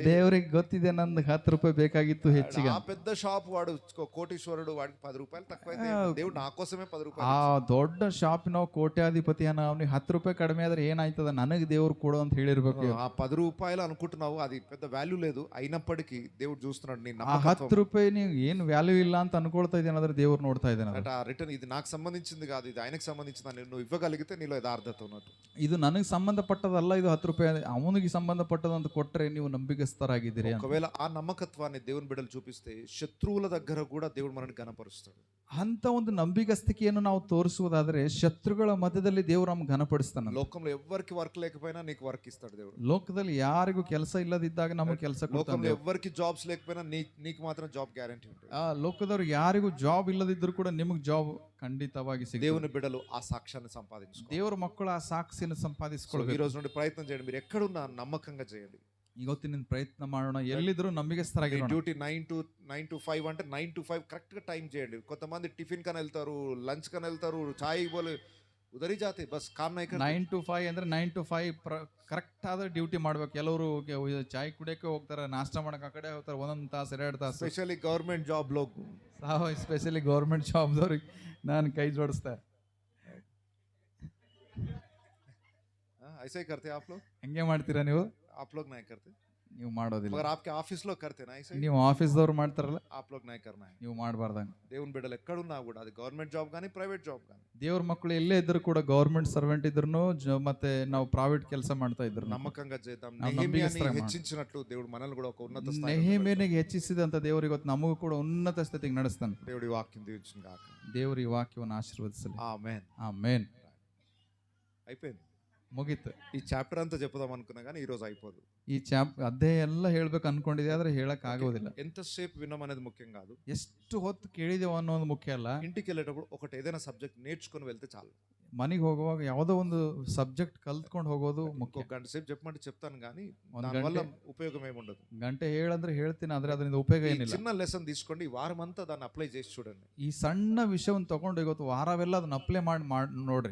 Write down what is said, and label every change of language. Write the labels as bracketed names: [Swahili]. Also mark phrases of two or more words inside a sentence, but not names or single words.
[Kannada] ದೇವರಿಗೆ ಗೊತ್ತಿದೆ ನಂದು ₹10 ಬೇಕಾಗಿತ್ತು ಹೆಚ್ಚಿಗೆ. [Telugu] ఆ పెద్ద షాప్ వాడు కోటీశ్వరుడు, వాడికి ₹10 తక్కువైతే దేవుడు నా కోసమే ₹10. [Kannada] ಆ ದೊಡ್ಡ ಶಾಪಿನ ಕೋಟ್ಯಾಧಿಪತಿಯನ್ನ ಅವನಿಗೆ ₹10 ಕಡಿಮೆ ಆದ್ರೆ ಏನಾಯ್ತದ, ನನಗೆ ದೇವ್ರು ಕೊಡು ಅಂತ ಹೇಳಿರ್ಬೇಕು. [Telugu] ఆ ₹10 అనుకుంటున్నావు, అది పెద్ద వాల్యూ లేదు, అయినప్పటికీ దేవుడు చూస్తున్నాడు నీ [Kannada] ಆ [Telugu] నమ్మకత్వం. [Kannada] ₹10 ನೀವು ಏನು ವ್ಯಾಲ್ಯೂ ಇಲ್ಲ ಅಂತ ಅನ್ಕೊಳ್ತಾ ಇದ್ದೇನೆ, ಆದ್ರೆ ದೇವ್ರು ನೋಡ್ತಾ ಇದ್ದಾನೆ. [Telugu] అంటే ఆ రిటర్న్ ఇది నాకు సంబంధించింది కాదు, ఇది ఆయనకు సంబంధించింది, నువ్వు ఇవ్వగలిగితే నీలో యథార్థత ఉన్నట్టు. [Kannada] ಇದು ನನಗೆ ಸಂಬಂಧಪಟ್ಟದಲ್ಲ, ಇದು ₹10 ಅವನಿಗೆ ಸಂಬಂಧಪಟ್ಟದ ಅಂತ ಕೊಟ್ರೆ ನೀವು ನಂಬಿಕಸ್ಥರಾಗಿದ್ದೀರಿ ಅಂತ. [Telugu] ఒకవేళ ఆ నమ్మకత్వాన్ని దేవుని బిడ్డలు చూపిస్తే శత్రువుల దగ్గర కూడా దేవుడు మనల్ని ఘనపరుస్తాడు. [Kannada] ಅಂತ ಒಂದು ನಂಬಿಗಸ್ತಿಕೆಯನ್ನು ನಾವು ತೋರಿಸುವುದಾದ್ರೆ ಶತ್ರುಗಳ ಮಧ್ಯದಲ್ಲಿ ದೇವರು ನಮ್ಗೆ ಘನಪಡಿಸ್ತಾನೆ. [Telugu] లోకంలో ఎవ్వరికి వర్క్ లేకపోయినా నీకు వర్క్ ఇస్తాడు దేవుడు. [Kannada] ಲೋಕದಲ್ಲಿ ಯಾರಿಗೂ ಕೆಲಸ ಇಲ್ಲದಿದ್ದಾಗ ನಮಗೆ ಕೆಲಸ ಕೊಡ್ತಾನೆ. [Telugu] లోకంలో ఎవ్వరికి జాబ్స్ లేకపోయినా నీకు మాత్రం [English] job guarantee [Telugu] ఉంటుంది. [Kannada] ಆ ಲೋಕದವ್ರು ಯಾರಿಗೂ ಜಾಬ್ ಇಲ್ಲದಿದ್ರು ಕೂಡ ನಿಮಗೆ ಜಾಬ್ ಖಂಡಿತವಾಗಿ ಸಿಗುತ್ತೆ. [Telugu] దేవుని బిడ్డలు ఆ సాక్ష్యాన్ని సంపాదించుకోవాలి. [Kannada] ದೇವರ ಮಕ್ಕಳು ಆ ಸಾಕ್ಷಿಯನ್ನು [Telugu] ఈ [Kannada] ಸಂಪಾದಿಸಿಕೊಳ್ಳಬೇಕು. [Telugu] రోజు నుండి ప్రయత్నం చేయండి, మీరు ఎక్కడున్నా నమ్మకంగా చేయండి. [Kannada] ಇವತ್ತಿನ ಪ್ರಯತ್ನ ಮಾಡೋಣ, ಎಲ್ಲಿದ್ರು ನಂಬಿಗಸ್ಥರಾಗಿರೋಣ. [Telugu] డ్యూటీ 9 to 5 అంటే 9 to 5 కరెక్ట్ గా టైం చేయండి. కొంతమంది టిఫిన్ కని వెళ్తారు, లంచ్ కని వెళ్తారు, చాయ్ పోలే [Hindi] उधर ही जाते बस काम नहीं करते [Kannada] 9 to 5 ಅಂದ್ರೆ 9 to 5 ಕರೆಕ್ಟ್ ಆದ ಡ್ಯೂಟಿ ಮಾಡ್ಬೇಕು. ಕೆಲವರು ಚಾಯ್ ಕುಡಿಯೋಕೆ ಹೋಗ್ತಾರೆ, ನಾಷ್ಟ ಮಾಡಕ್ಕೆ ಆ ಕಡೆ ಹೋಗ್ತಾರೆ, ಒಂದೊಂದು ತಾಸು 2 ತಾಸು. [English] specially government job [Hindi] लोग [English] specially government [Kannada] ಜಾಬ್ದವ್ರಿಗೆ ನಾನು ಕೈ ಜೋಡಿಸ್ತೆ. [Hindi] ऐसे ही करते आप लोग [Kannada] ಹಂಗೆ ಮಾಡ್ತೀರಾ ನೀವು? [Hindi] आप लोग नहीं करते [Kannada] ನೀವು ಮಾಡೋದಿಲ್ಲ. [Hindi] मगर आपके ऑफिस लोग करते ना ऐसे ही [Kannada] ನೀವು ಆಫೀಸ್ದವ್ರು ಮಾಡ್ತಾರಲ್ಲ, [Hindi] आप लोग नहीं करना है [Kannada] ನೀವು ಮಾಡಬಾರ್ದಂಗೆ. [Telugu] దేవుని బిడ్డలు ఎక్కడున్నా కూడా అది [English] government job [Telugu] కానీ [English] private job [Telugu] కానీ [Kannada] ದೇವ್ರ ಮಕ್ಕಳು ಎಲ್ಲೇ ಇದ್ರು ಕೂಡ [English] government servant [Kannada] ಇದ್ರು ಮತ್ತೆ ನಾವು ಪ್ರೈವೇಟ್ ಕೆಲಸ ಮಾಡ್ತಾ ಇದ್ರು [Telugu] నమ్మకంగా చేద్దాం. [Kannada] ನಾವು [Telugu] నెహెమియాని [Kannada] ನಂಬಿಗಸ್ತರಾಗಿ ಮಾಡೋಣ. [Telugu] హెచ్చించినట్లు దేవుడు మనల్ని కూడా ఒక ఉన్నత స్థాయిలో [Kannada] ನೆಹೆಮೀಯನಿಗೆ ಹೆಚ್ಚಿಸಿದಂತ ದೇವರು ಇವತ್ತು ನಮಗೂ ಕೂಡ ಉನ್ನತ ಸ್ಥಿತಿಗೆ ನಡೆಸ್ತಾನೆ. [Telugu] దేవుడి వాక్యం దీవించును గాక. [Kannada] ದೇವರು ಈ ವಾಕ್ಯವನ್ನು ಆಶೀರ್ವದಿಸಲಿ. [Telugu] ఆమేన్. [Kannada] ಆಮೆನ್. [Telugu] అయిపోయింది. [Kannada] ಮುಗೀತು. [Telugu] ఈ చాప్టర్ అంతా చెప్పుదాం అనుకున్నా కానీ ఈ రోజు అయిపోదు. [Kannada] ಈ ಅಧ್ಯಾಯ ಎಲ್ಲ ಹೇಳ್ಬೇಕು ಅನ್ಕೊಂಡಿದೆ, ಆದ್ರೆ ಹೇಳಕ್ ಆಗೋದಿಲ್ಲ. [Telugu] ఎంతసేపు విన్నాం అనేది ముఖ్యం కాదు, [Kannada] ಎಷ್ಟು ಹೊತ್ತು ಕೇಳಿದೇವ ಅನ್ನೋದು ಮುಖ್ಯ ಅಲ್ಲ. [Telugu] ఇంటికి వెళ్ళేటప్పుడు ఒకటి ఏదైనా సబ్జెక్ట్ నేర్చుకొని వెళ్తే చాలు. [Kannada] ಮನೆಗೆ ಹೋಗುವಾಗ ಯಾವುದೋ ಒಂದು ಸಬ್ಜೆಕ್ಟ್ ಕಲ್ತ್ಕೊಂಡು ಹೋಗೋದು ಮುಖ್ಯ. [Telugu] ఒక గంట సేపు చెప్పమంటే చెప్తాను కానీ [Kannada] ಒಂದ್ [Telugu] దానివల్ల [Kannada] ಗಂಟೆ [Telugu] ఉపయోగం ఏమి ఉండదు. [Kannada] ಗಂಟೆ ಹೇಳಂದ್ರೆ ಹೇಳ್ತೀನಿ, ಆದ್ರೆ ಅದರಿಂದ ಉಪಯೋಗ [Telugu] ఈ [Kannada] ಏನಿಲ್ಲ. [Telugu] చిన్న లెసన్ తీసుకోండి, ఈ వారం అంతా దాన్ని అప్లై చేసి చూడండి. [Kannada] ಈ ಸಣ್ಣ ವಿಷಯವನ್ನು ತಗೊಂಡು ಇವತ್ತು ವಾರವೆಲ್ಲ ಅದನ್ನ ಅಪ್ಲೈ ಮಾಡಿ ನೋಡ್ರಿ,